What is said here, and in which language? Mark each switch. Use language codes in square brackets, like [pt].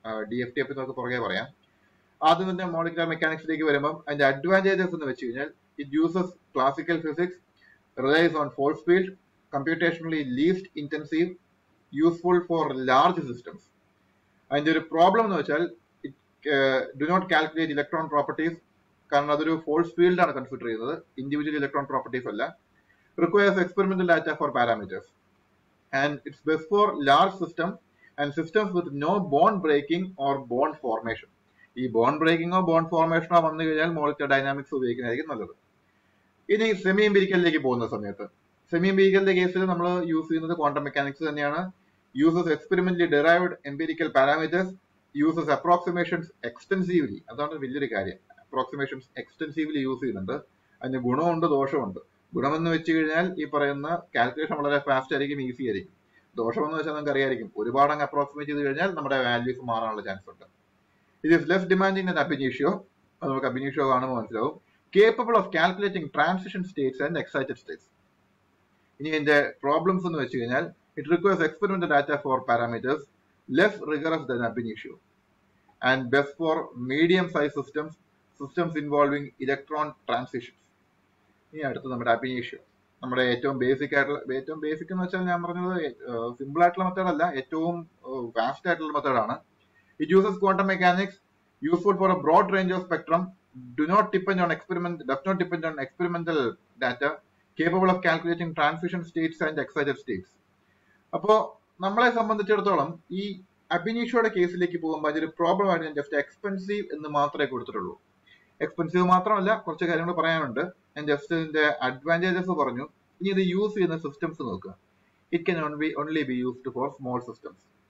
[ml] DFT അപ്പൊ നമുക്ക് പുറകെ പറയാം. ആദ്യം തന്നെ മോളിക്കുലർ മെക്കാനിക്സിലേക്ക് വരുമ്പോൾ അതിന്റെ അഡ്വാൻറ്റേജസ് എന്ന് വെച്ച് കഴിഞ്ഞാൽ [en] It uses classical physics, relies on force field, computationally least intensive, useful for large systems. [ml] അതിന്റെ ഒരു പ്രോബ്ലം എന്ന് വെച്ചാൽ [en] It do not calculate electron properties. [ml] കാരണം അതൊരു ഫോഴ്സ് ഫീൽഡ് ആണ് കൺസിഡർ ചെയ്യുന്നത്, ഇൻഡിവിജ്വൽ ഇലക്ട്രോൺ പ്രോപ്പർട്ടീസ് അല്ല. [en] Requires experimental data for parameters. and it's best for large systems and systems with no bond breaking or bond formation. [ml] ഈ bond ബ്രേക്കിങ്ങോ bond ഫോർമേഷനോ വന്നു കഴിഞ്ഞാൽ molecular dynamics ഉപയോഗിക്കുന്നതായിരിക്കും നല്ലത്. ഇനി സെമി എംപിരിക്കലിലേക്ക് പോകുന്ന സമയത്ത് സെമി എംപിരിക്കലിന്റെ കേസിൽ നമ്മൾ യൂസ് ചെയ്യുന്നത് ക്വാണ്ടം മെക്കാനിക്സ് തന്നെയാണ്. [en] Uses experimentally derived empirical parameters, uses approximations extensively. [ml] അതാണ് വലിയൊരു കാര്യം. അപ്രോക്സിമേഷൻസ് എക്സ്റ്റെൻസീവ്ലി യൂസ് ചെയ്യുന്നുണ്ട്. അതിന് ഗുണമുണ്ട് ദോഷമുണ്ട്. ഗുണമെന്ന് വെച്ച് കഴിഞ്ഞാൽ ഈ പറയുന്ന കാൽക്കുലേഷൻ വളരെ ഫാസ്റ്റ് ആയിരിക്കും, ഈസി ആയിരിക്കും. ദോഷമെന്ന് വെച്ചാൽ നമുക്ക് അറിയായിരിക്കും, ഒരുപാട് അങ്ങ് അപ്രോക്സിമേറ്റ് ചെയ്ത് കഴിഞ്ഞാൽ നമ്മുടെ വാല്യൂസ് മാറാനുള്ള ചാൻസ് ഉണ്ട്. [en] It is less demanding than ab initio. [ml] അത് നമുക്ക് അബ് ഇനീഷ്യോ കാണുമ്പോൾ മനസ്സിലാവും. [en] Capable of calculating transition states and excited states. [ml] ഇനി ഇതിന്റെ പ്രോബ്ലംസ് എന്ന് വെച്ച് കഴിഞ്ഞാൽ [en] It requires experimental data for parameters, less rigorous than ab initio, and best for medium size systems involving electron transitions. [ml] ഇനി അടുത്ത് നമ്മുടെ അബ് ഇനീഷ്യോ, നമ്മുടെ ഏറ്റവും ബേസിക് എന്ന് വെച്ചാൽ ഞാൻ പറഞ്ഞത് സിമ്പിൾ ആയിട്ടുള്ള മെത്തേഡ് അല്ല, ഏറ്റവും വാസ്റ്റ് ആയിട്ടുള്ള മെത്തേഡാണ്. [en] It uses quantum mechanics, useful for a broad range of spectrum, does not depend on experimental data, capable of calculating transition states and excited states. [ml] അപ്പോ നമ്മളെ സംബന്ധിച്ചിടത്തോളം ഈ അബ് ഇനീഷ്യോയുടെ കേസിലേക്ക് പോകുമ്പോൾ അതൊരു പ്രോബ്ലം ആയിട്ട് ഞാൻ ജസ്റ്റ് എക്സ്പെൻസീവ് എന്ന് മാത്രമേ കൊടുത്തിട്ടുള്ളൂ. എക്സ്പെൻസീവ് മാത്രമല്ല, കുറച്ച് കാര്യങ്ങൾ പറയാനുണ്ട്. ഞാൻ ജസ്റ്റ് ഇതിന്റെ അഡ്വാൻറ്റേജസ് പറഞ്ഞു. ഇനി ഇത് യൂസ് ചെയ്യുന്ന സിസ്റ്റംസ് നോക്കുക. [en] It can only be used for small systems.